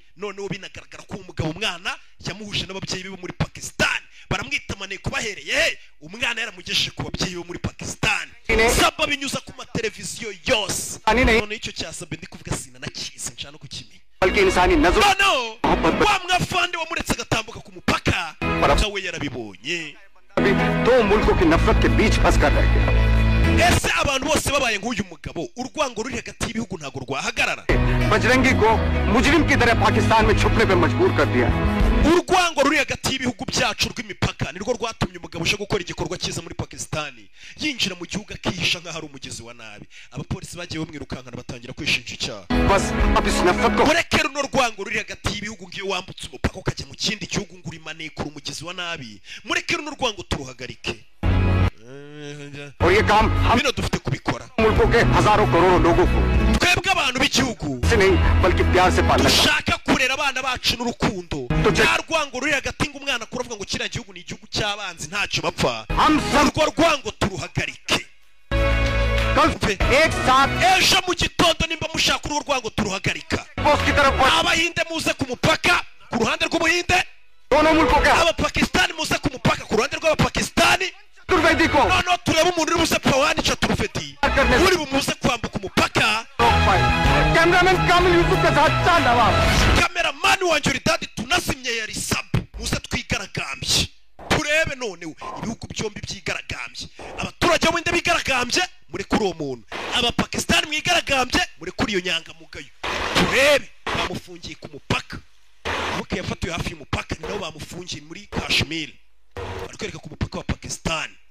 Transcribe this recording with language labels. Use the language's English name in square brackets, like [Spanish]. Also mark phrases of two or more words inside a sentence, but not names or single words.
[Kinyarwanda] noneho binagaragara ko umugabo umwana yamuhuje n'ababyeyi be muri Pakistan, baramwita maneko bahereye umwana yaramugejeje ku babyeyi bo muri Pakistan. Sabe binyuza ku mateleviziyo yose. none icyo cya Sabe ndi kuvuga sina nakize nshaka no kukimenya. no wa mwafande wamuretse agatambuka ku mupaka nawe yarabibonye. [Hindi] दो मुल्कों की नफरत के बीच फंसकर रह गया। [Kinyarwanda] ese abantu bose babaye nk'uyu mugabo, urwango ruri hagati y'ibihugu ntago rwahagarara. [Hindi] बजरंगी को मुजरिम की तरह पाकिस्तान में छुपने पे मजबूर कर दिया। [Kinyarwanda] urwango ruri hagati y'ibihugu byacu rw'imipaka nirwo rwatumye umugabo uje gukora igikorwa cyiza muri Pakistan yinjira mu gihugu akihisha nk'aho ari umugezi wa nabi. abapolisi bagiye bamwirukankana batangira kwishinja icyaha. [Hindi] बस अब इस नफरत को [Kinyarwanda] murekere runo rwango ruri hagati y'ibihugu ngiyo wambutse umupaka ukajya mu kindi gihugu ngo uri maneko umugezi wa nabi. murekere runo rwango turuhagarike. [Hindi] और ये काम हम [Kinyarwanda] bino dufite kubikora. [Hindi] मुल्कों के हजारों करोड़ों लोगों को [Kinyarwanda] twebwe abantu b'igihugu [Hindi] से नहीं बल्कि प्यार से पालना। [Kinyarwanda] dushaka kurera abana bacu n'urukundo. nta rwango ruri hagati ngo umwana akura avuga ngo kiriya gihugu ni igihugu cy'abanzi ntacyo bapfa. urwo rwango turuhagarike. [Hindi] एक साथ [Kinyarwanda] ejo mu gitondo nimba mushaka urwo rwango turuhagarika. [Hindi] पोस्ट की तरफ [Kinyarwanda] abahinde muze ku mupaka ku ruhande rw'ubuhinde, [Hindi] दोनों मुल्कों के [Kinyarwanda] abapakistani muze ku mupaka ku ruhande rw'abapakistani. [Hindi] चतुर्वेदी को [Kinyarwanda] noneho turebe umuntu uri buze Pawan Chaturvedi uri bumuze kwambuka umupaka. [Hindi] कैमरामैन कामिल यूसुफ के साथ चांद नवाब [Kinyarwanda] kameramani wanjye Ridadi tunazimye yari Sabe, muze twigaragambye turebe noneho ibihugu byombi byigaragambye. abaturage bo binde bigaragambye muri kuri uwo muntu, abapakistani mwigaragambye muri kuri iyo nyangamugayo. turebe bamufungiye ku mupaka, aho yafatiwe hafi y'umupaka ni nabo bamufungiye muri Kashmir, bari kwereka ku mupaka wa Pakistan.